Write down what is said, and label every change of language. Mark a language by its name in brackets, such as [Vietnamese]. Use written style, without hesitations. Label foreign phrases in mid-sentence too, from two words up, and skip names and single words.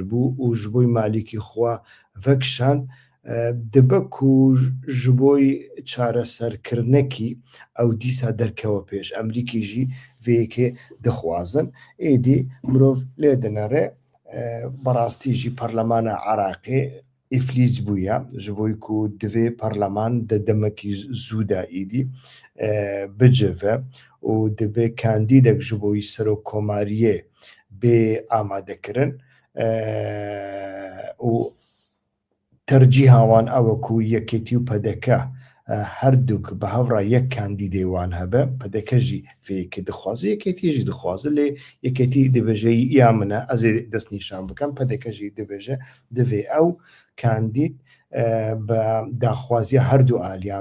[Kurdish] bû û ji bo Malîkî xwe vekişand dibe ku ji bo çareserkirinekî ew dîsa derkewe pêş Amerîkî jî vêyekê dixwazin êdî mirov lê dinere berastî jî Parlemana Iraqê îflîc bûye ji bo ku divê Parleman di demekî zû de êdî bicive û dibe kandîdek ji bo serokkomariyê bê amadekirin و تەرجیح هاوان ئەوەکو یەکێتی و پەدەکە هەردووک بە هەڤڕا یەک کاندیدێوان هەبە پەدەکەژی فێکە دەخوازە یەکێتیژی دەخوازە لێ یەکێتی دەبێژە یا منە ئەزێ دەست نیشان بکەم پەدەکەژی دەبێژە دەوێ ئەو کاندید بە داخوازیە هەردوو ئالیان